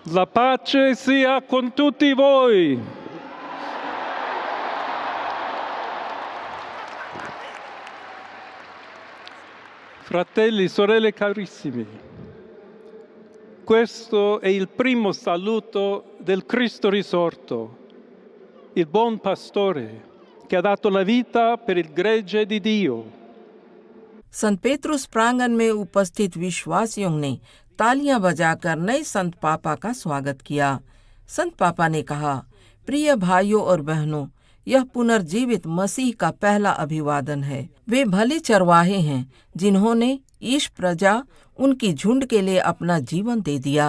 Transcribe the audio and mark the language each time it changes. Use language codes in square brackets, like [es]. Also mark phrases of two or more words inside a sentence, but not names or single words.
[it] La pace sia con tutti voi. Fratelli, sorelle carissimi, questo è il primo saluto del Cristo risorto, il buon pastore che ha dato la vita per il gregge di Dio. [hi] संत पेतरुस प्रांगण में उपस्थित विश्वासियों ने तालियां बजाकर नए संत पापा का स्वागत किया। संत पापा ने कहा, प्रिय भाइयों और बहनों, यह पुनर्जीवित मसीह का पहला अभिवादन है। वे भले चरवाहे हैं जिन्होंने ईश प्रजा उनकी झुंड के लिए अपना जीवन दे दिया।